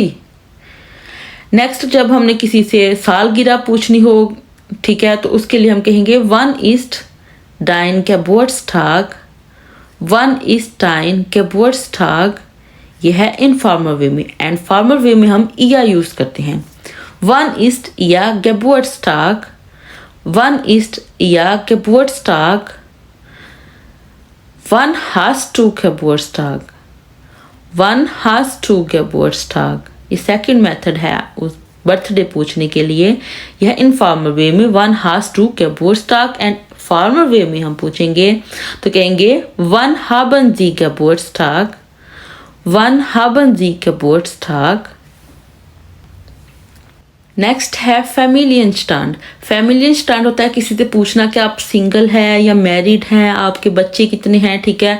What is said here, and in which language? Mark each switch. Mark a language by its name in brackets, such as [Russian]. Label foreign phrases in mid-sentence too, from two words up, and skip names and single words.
[Hindi] नेक्स्ट जब हमने किसी से सालगिरह पूछनी हो, ठीक है, तो उसके लिए हम कहेंगे [German] Wann ist dein Geburtstag, Wann ist dein Geburtstag. [Hindi] यह है [English] informal way [Hindi] में। [English] and formal way [Hindi] में हम इया यूज करते हैं। [German] Wann ist Ihr Geburtstag, wann ist Ihr Geburtstag, wann hast du Geburtstag, wann hast du Geburtstag. [Hindi] ये [English] second method [Hindi] है उस बर्थडे पूछने के लिए। यह [English] informal way [Hindi] में [German] Wann hast du Geburtstag. [English] and formal way [Hindi] में हम पूछेंगे तो कहेंगे [German] Wann haben Sie Geburtstag, Wann haben Sie Geburtstag. [Hindi] नेक्स्ट है [German] Familienstand. Familienstand [Hindi] होता है किसी से पूछना कि आप सिंगल हैं या मैरिड हैं, आपके बच्चे कितने हैं, ठीक है।